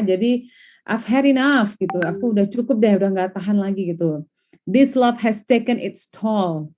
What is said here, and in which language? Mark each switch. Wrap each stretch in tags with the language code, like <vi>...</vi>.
<en>Jadi I've had enough gitu.</en> <id>Aku udah cukup deh, udah nggak tahan lagi gitu.</id> <en>This love has taken its toll.</en>